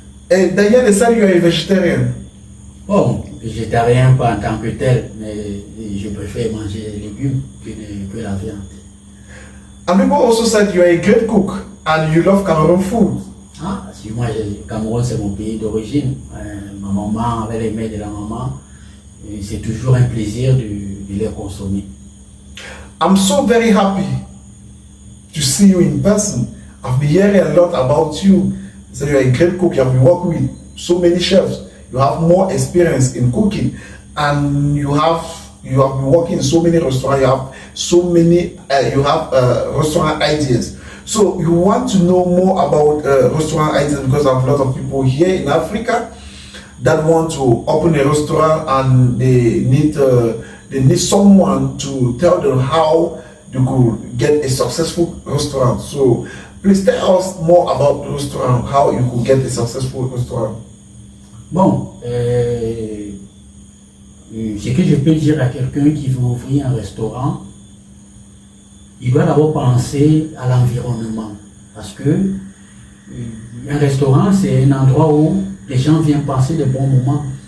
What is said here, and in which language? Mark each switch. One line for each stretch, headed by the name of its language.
English: Et Daniel, is that you are a vegetarian?
French: Bon, végétarien pas en tant que tel, mais je préfère manger les légumes que la viande.
English: And people also said you are a great cook and you love Cameroon food.
French: Ah, si moi, Cameroun c'est mon pays d'origine. Ma maman, avec les mets de la maman, c'est toujours un plaisir de les consommer.
English: I'm so very happy to see you in person. I've been hearing a lot about you. So you are a great cook. You have been working with so many chefs. You have more experience in cooking, and you have been working in so many restaurants. You have so many. You have restaurant ideas. So you want to know more about restaurant ideas because I have a lot of people here in Africa that want to open a restaurant and they need someone to tell them how they could get a successful restaurant. So please tell us more about the restaurant, how you could get a successful restaurant.
French: Bon, ce que je peux dire à quelqu'un qui veut ouvrir un restaurant, il doit d'abord penser à l'environnement. Parce que un restaurant, c'est un endroit où les gens viennent passer de bons moments.